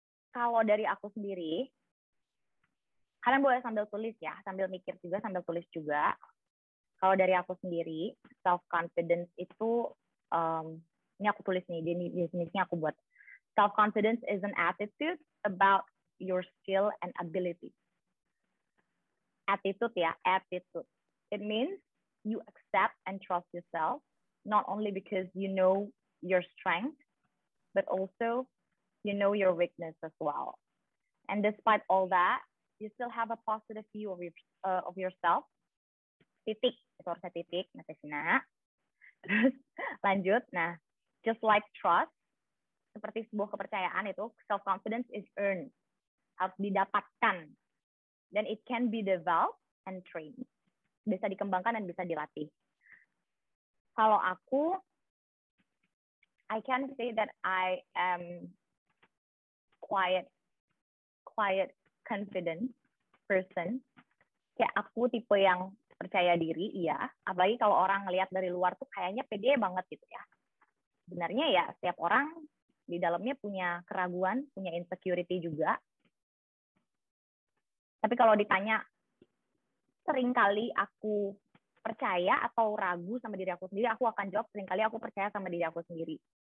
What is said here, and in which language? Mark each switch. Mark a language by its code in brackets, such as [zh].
[id] Kalau dari aku sendiri, kalian boleh sambil tulis ya, sambil mikir juga, sambil tulis juga. Kalau dari aku sendiri, self-confidence itu, ini aku tulis nih, definisinya aku buat. [en] Self-confidence is an attitude about your skill and ability. Attitude ya, attitude. It means you accept and trust yourself, not only because you know your strength, but also you know your weakness as well. And despite all that, you still have a positive view of yourself. [id] Titik, itu harusnya titik, Natasina. Terus lanjut, nah, [en] just like trust, [id] seperti sebuah kepercayaan itu, [en] self-confidence is earned, [id] harus didapatkan. [en] Dan it can be developed and trained. [id] Bisa dikembangkan dan bisa dilatih. Kalau aku, [en] I can say that I am quiet, confident person. [id] Kayak aku tipe yang percaya diri, iya. Apalagi kalau orang ngelihat dari luar tuh kayaknya pede banget gitu ya. Sebenarnya ya setiap orang di dalamnya punya keraguan, punya insecurity juga. Tapi kalau ditanya, seringkali aku percaya atau ragu sama diri aku sendiri, aku akan jawab seringkali aku percaya sama diri aku sendiri.